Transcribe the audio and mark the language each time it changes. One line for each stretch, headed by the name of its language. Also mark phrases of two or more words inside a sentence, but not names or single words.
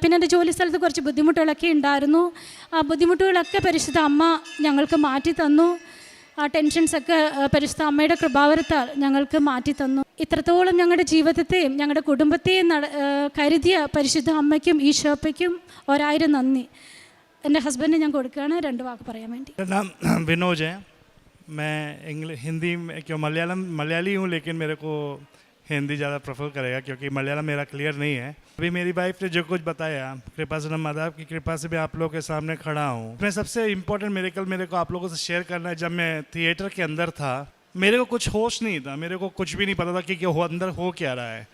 Malayalam: പിന്നെ എൻ്റെ ജോലി സ്ഥലത്ത് കുറച്ച് ബുദ്ധിമുട്ടുകളൊക്കെ ഉണ്ടായിരുന്നു. ആ ബുദ്ധിമുട്ടുകളൊക്കെ പരിശുദ്ധ അമ്മ ഞങ്ങൾക്ക് മാറ്റി തന്നു. ആ ടെൻഷൻസൊക്കെ പരിശുദ്ധ അമ്മയുടെ കൃപാവരത്താൽ ഞങ്ങൾക്ക് മാറ്റി തന്നു. ഇത്രത്തോളം ഞങ്ങളുടെ ജീവിതത്തെയും ഞങ്ങളുടെ കുടുംബത്തെയും കരുതിയ പരിശുദ്ധ അമ്മയ്ക്കും ഈശോപ്പയ്ക്കും 1000 നന്ദി. എൻ്റെ ഹസ്ബൻഡിന് ഞാൻ കൊടുക്കുകയാണ് 2 വാക്ക് പറയാൻ വേണ്ടി.
Hindi: मेरा नाम विनोज है. मैं हिंदी में क्यों मलयाली हूँ, लेकिन मेरे को हिंदी ज़्यादा प्रेफर करेगा क्योंकि मलयालम मेरा क्लियर नहीं है. अभी मेरी वाइफ ने जो कुछ बताया, कृपा से माधव की कृपा से मैं आप लोगों के सामने खड़ा हूँ. मैं सबसे इम्पोर्टेंट मेरेकल मेरे को आप लोगों से शेयर करना है. जब मैं थिएटर के अंदर था, मेरे को कुछ होश नहीं था, मेरे को कुछ भी नहीं पता था कि अंदर हो क्या रहा है.